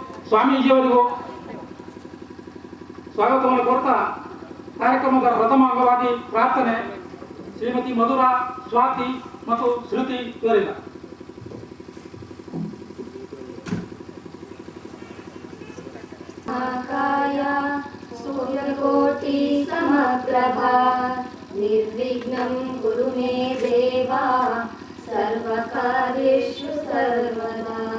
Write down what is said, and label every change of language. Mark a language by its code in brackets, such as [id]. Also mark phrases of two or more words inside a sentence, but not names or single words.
[kn] ಸ್ವಾಮೀಜಿಯವರಿಗೂ ಸ್ವಾಗತವನ್ನು ಕೋರ್ತಾ ಕಾರ್ಯಕ್ರಮದ ಪ್ರಥಮ ಅಂಗವಾಗಿ ಪ್ರಾರ್ಥನೆ ಶ್ರೀಮತಿ ಮಧುರಾ, ಸ್ವಾತಿ ಮತ್ತು ಶ್ರುತಿ ಇವರಿಂದ. [sa] सूर्यकोटि समप्रभा निर्विघ्नं कुरु मे देवा सर्वकार्येषु सर्वदा.